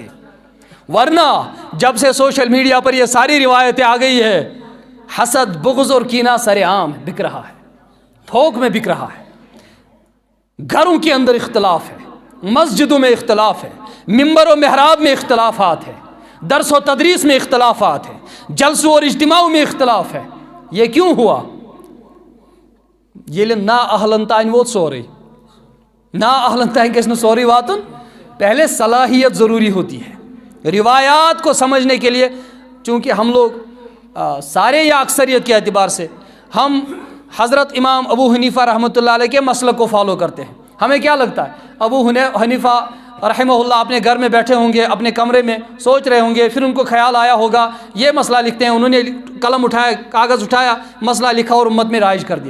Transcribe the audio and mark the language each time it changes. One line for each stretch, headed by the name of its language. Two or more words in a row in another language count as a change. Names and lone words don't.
Urdu: ورنہ جب سے
English: social media
Urdu: پر یہ ساری روایتیں آ گئی ہے، حسد بغض اور کینہ سر عام بک رہا ہے، تھوک میں بک رہا ہے۔ گھروں کے اندر اختلاف ہے، مسجدوں میں اختلاف ہے، ممبر و محراب میں اختلافات ہے، درس و تدریس میں اختلافات ہے، جلسوں اور اجتماعوں میں اختلاف ہے. یہ کیوں ہوا؟
Kashmiri: ییٚلہِ نا اہلن تانۍ ووت سورُے. نا اہلن تانۍ گژھِ نہٕ سورُے واتُن.
Urdu: پہلے صلاحیت ضروری ہوتی ہے. روایات کو سمجھنے کے لیے، چونکہ ہم لوگ سارے یا اکثریت کے اعتبار سے ہم حضرت امام ابو حنیفہ رحمۃ اللہ علیہ کے مسلک کو فالو کرتے ہیں. ہمیں کیا لگتا ہے ابو حنیفہ رحمہ اللہ اپنے گھر میں بیٹھے ہوں گے، اپنے کمرے میں سوچ رہے ہوں گے، پھر ان کو خیال آیا ہوگا یہ مسئلہ لکھتے ہیں، انہوں نے قلم اٹھایا، کاغذ اٹھایا، مسئلہ لکھا اور امت میں رائج کر دیا.